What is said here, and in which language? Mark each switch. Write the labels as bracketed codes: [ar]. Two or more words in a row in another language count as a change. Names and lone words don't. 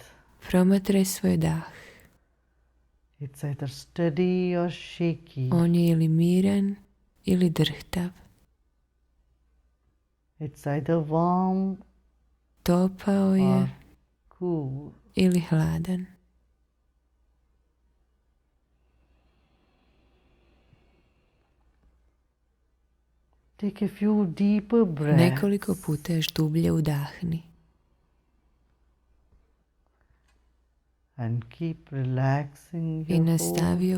[hr] Promatraj svoj dah. [en] It's either steady or shaky. [hr] On je ili miran ili drhtav. [en] It's either warm [hr] Topao [en] or [hr] je [en] cool. [hr] ili hladan. [en] Take a few deeper breaths. [hr] Nekoliko puta još dublje udahni. [en] And keep relaxing [hr] I [en] your [hr] nastavi [en] whole body.